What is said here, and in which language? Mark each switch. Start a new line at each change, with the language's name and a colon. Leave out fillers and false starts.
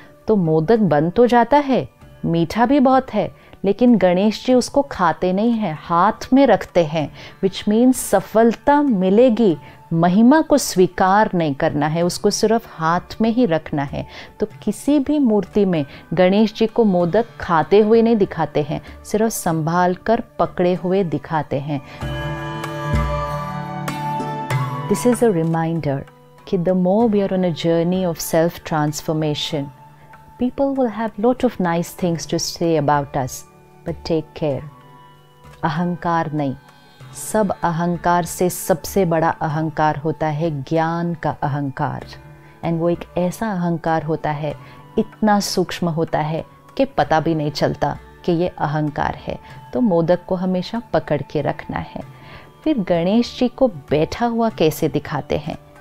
Hindi: तो मोदक बन तो जाता है, मीठा भी बहुत है, लेकिन गणेश जी उसको खाते नहीं हैं, हाथ में रखते हैं, विच मीन्स सफलता मिलेगी। महिमा को स्वीकार नहीं करना है, उसको सिर्फ हाथ में ही रखना है। तो किसी भी मूर्ति में गणेश जी को मोदक खाते हुए नहीं दिखाते हैं, सिर्फ संभाल कर पकड़े हुए दिखाते हैं।
English: This is a reminder कि the more we are on a journey of self-transformation, people will have lot of nice things to say about us, but take care.
Hindi: अहंकार नहीं, सब अहंकार से सबसे बड़ा अहंकार होता है ज्ञान का अहंकार। एंड वो एक ऐसा अहंकार होता है, इतना सूक्ष्म होता है कि पता भी नहीं चलता कि ये अहंकार है। तो मोदक को हमेशा पकड़ के रखना है। फिर गणेश जी को बैठा हुआ कैसे दिखाते हैं?